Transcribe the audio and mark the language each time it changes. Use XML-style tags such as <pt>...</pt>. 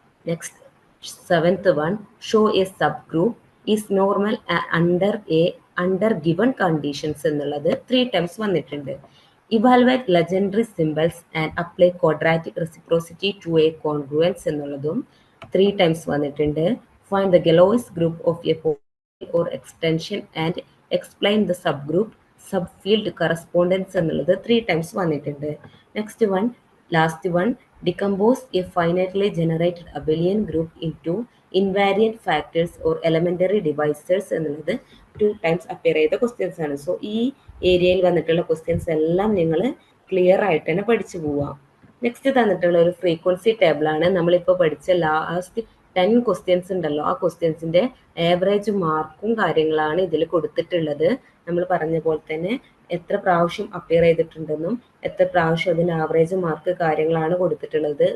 <en>next 7th one, show a subgroup is normal under given conditions</en> <ml>എന്നുള്ളത്</ml> <en>3 times</en> <ml>വന്നിട്ടുണ്ട്.</ml> <en>evaluate Legendre symbols and apply quadratic reciprocity to a congruence</en> <ml>എന്നുള്ളതും</ml> <en>3 times</en> <ml>വന്നിട്ടുണ്ട്.</ml> <en>Find the Galois group of a polynomial or extension and explain the subgroup subfield correspondence</en> <ml>എന്നുള്ളത് 3 times വന്നിട്ടുണ്ട്.</ml> <en>next one, last one, decompose a finitely generated abelian group into invariant factors or elementary divisors</en> <ml>എന്നുള്ളത് 2 times appear ചെയ്ത questions ആണ്. So ഈ ഏരിയയിൽ വന്നിട്ടുള്ള questions എല്ലാം നിങ്ങൾ ക്ലിയർ ആയിട്ട് തന്നെ പഠിച്ചു പോവാം. നെക്സ്റ്റ് തന്നിട്ടുള്ള ഒരു ഫ്രീക്വൻസി ടേബിൾ ആണ്. നമ്മളിപ്പോൾ പഠിച്ച ലാസ്റ്റ് 10 ക്വസ്റ്റ്യൻസ് ഉണ്ടല്ലോ, ആ ക്വസ്റ്റ്യൻസിന്റെ ആവറേജ് മാർക്കും കാര്യങ്ങളാണ് ഇതിൽ കൊടുത്തിട്ടുള്ളത്. നമ്മൾ പറഞ്ഞ പോലെ തന്നെ എത്ര പ്രാവശ്യം അപ്പിയർ ചെയ്തിട്ടുണ്ടെന്നും എത്ര പ്രാവശ്യം അതിന് ആവറേജ് മാർക്ക് കാര്യങ്ങളാണ് കൊടുത്തിട്ടുള്ളത്.</ml>